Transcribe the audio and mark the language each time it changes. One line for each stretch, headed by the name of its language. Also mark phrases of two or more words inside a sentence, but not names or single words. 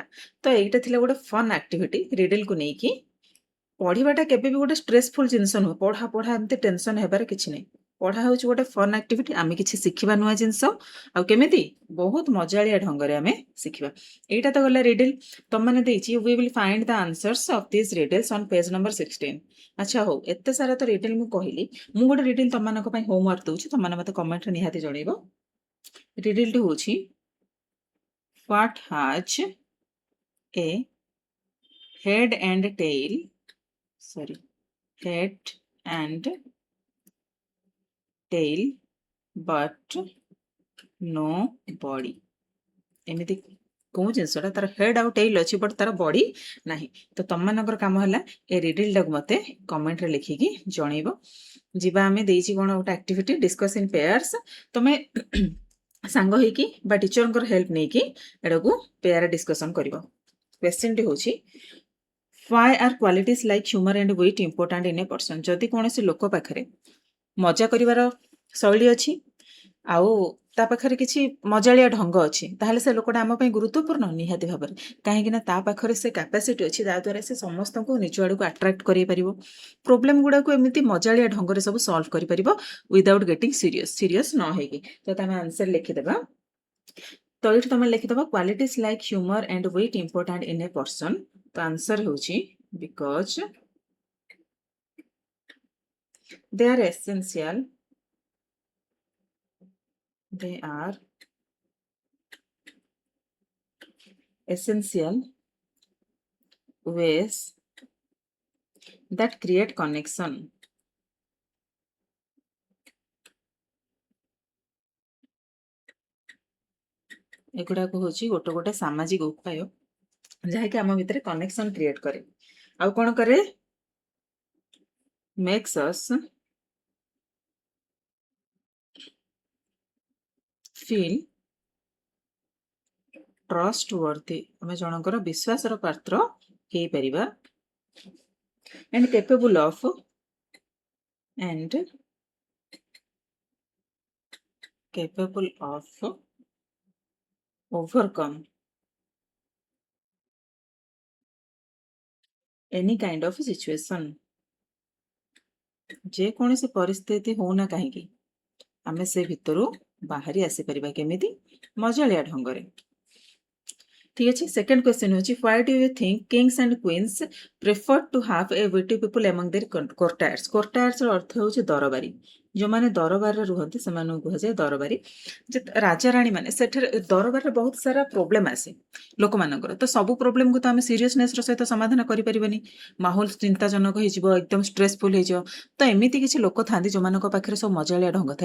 Odia: ତ ଏଇଟା ଥିଲା ଗୋଟେ
English: fun activity
Odia: ରିଡଲକୁ ନେଇକି। ପଢିବାଟା କେବେ ବି ଗୋଟେ ଷ୍ଟ୍ରେସଫୁଲ ଜିନିଷ ନୁହେଁ। ପଢା ପଢା ଏମିତି ଟେନସନ ହେବାର କିଛି ନାହିଁ। ପଢା ହଉଛି ଗୋଟେ
English: fun activity.
Odia: ଆମେ କିଛି ଶିଖିବା ନୂଆ ଜିନିଷ, ଆଉ କେମିତି ବହୁତ ମଜାଳିଆ ଢଙ୍ଗରେ ଆମେ ଶିଖିବା। ଏଇଟା ତ ଗଲା ରିଡଲ। ତମମାନେ ଦେଇଛି
English: we will find the answers of these riddles on page number 16।
Odia: ଆଚ୍ଛା ହଉ, ଏତେ ସାରା ତ ରିଡଲ ମୁଁ କହିଲି। ମୁଁ ଗୋଟେ ରିଡଲ ତମମାନଙ୍କ ପାଇଁ ହୋମୱାର୍କ ଦଉଛି, ତମମାନେ ମତେ କମେଣ୍ଟରେ ନିହାତି ଜଣେଇବ। ରିଡଲଟି ହଉଛି
English: what has a head and tail, sorry, head and tail but no body।
Odia: ଏମିତି କୋଉ ଜିନିଷଟା ତାର ହେଡ୍ ଆଉ ଟେଲ୍ ଅଛି ବଟ୍ ତାର ବଡି ନାହିଁ? ତ ତମମାନଙ୍କର କାମ ହେଲା ଏ ରିଡଲଟାକୁ ମତେ କମେଣ୍ଟରେ ଲେଖିକି ଜଣେଇବ। ଯିବା ଆମେ ଦେଇଛି କଣ ଗୋଟେ
English: activity discuss in pairs.
Odia: ତମେ ସାଙ୍ଗ ହେଇକି ବା ଟିଚରଙ୍କର ହେଲ୍ପ ନେଇକି ଏଟାକୁ
English: pair discussion
Odia: କରିବ। କ୍ୱେଶ୍ଚିନ୍ଟି ହେଉଛି
English: why are qualities like humor and wit important in a person?
Odia: ଯଦି କୌଣସି ଲୋକ ପାଖରେ ମଜା କରିବାର ଶୈଳୀ ଅଛି ଆଉ ତା ପାଖରେ କିଛି ମଜାଳିଆ ଢଙ୍ଗ ଅଛି, ତାହେଲେ ସେ ଲୋକଟା ଆମ ପାଇଁ ଗୁରୁତ୍ୱପୂର୍ଣ୍ଣ? ନିହାତି ଭାବରେ। କାହିଁକି ନା ତା ପାଖରେ ସେ କାପାସିଟି ଅଛି ଯାହାଦ୍ୱାରା ସେ ସମସ୍ତଙ୍କୁ ନିଜ ଆଡ଼କୁ ଆଟ୍ରାକ୍ଟ କରିପାରିବ। ପ୍ରୋବ୍ଲେମ ଗୁଡ଼ାକୁ ଏମିତି ମଜାଳିଆ ଢଙ୍ଗରେ ସବୁ ସଲ୍ଭ କରିପାରିବ
English: without getting serious
Odia: ନ ହେଇକି। ତ ତମେ ଆନ୍ସର ଲେଖିଦେବା। ତ ଏଇଠି ତମେ ଲେଖିଦେବ
English: qualities like humor and wit important in a person.
Odia: ତ ଆନ୍ସର ହେଉଛି
English: ବିକଜ they are essential ways that create connection।
Odia: ଏଗୁଡାକ ହେଉଛି ଗୋଟେ ଗୋଟେ ସାମାଜିକ ଉପାୟ ଯାହାକି ଆମ ଭିତରେ
English: connection create
Odia: କରେ। ଆଉ କଣ କରେ?
English: makes us feel trustworthy।
Odia: ଆମେ ଜଣଙ୍କର ବିଶ୍ୱାସର ପାତ୍ର ହେଇପାରିବା।
English: and capable of overcome any kind of situation।
Odia: ଯେକୌଣସି ପରିସ୍ଥିତି ହଉନା କାହିଁକି ଆମେ ସେ ଭିତରୁ ବାହାରି ଆସିପାରିବା। କେମିତି? ମଜାଳିଆ ଢଙ୍ଗରେ। ঠিক ଅଛି।
English: second question ହେଉଛି why do you think kings and queens prefer to have a witty people among their courtiers? courtiers
Odia: ର ଅର୍ଥ ହେଉଛି ଦରବାରୀ। ଯେଉଁମାନେ ଦରବାରରେ ରୁହନ୍ତି ସେମାନଙ୍କୁ କୁହାଯାଏ ଦରବାରୀ। ଯେ ରାଜାରାଣୀ ମାନେ ସେଠାରେ ଦରବାରରେ ବହୁତ ସାରା ପ୍ରୋବ୍ଲେମ ଆସେ ଲୋକମାନଙ୍କର। ତ ସବୁ ପ୍ରୋବ୍ଲେମକୁ ତ ଆମେ ସିରିୟସନେସର ସହିତ ସମାଧାନ କରିପାରିବାନି। ମାହୋଲ ଚିନ୍ତାଜନକ ହେଇଯିବ, ଏକଦମ ଷ୍ଟ୍ରେସଫୁଲ ହେଇଯିବ। ତ ଏମିତି କିଛି ଲୋକ ଥାନ୍ତି ଯେଉଁମାନଙ୍କ ପାଖରେ ସବୁ ମଜାଳିଆ ଢଙ୍ଗ ଥାଏ।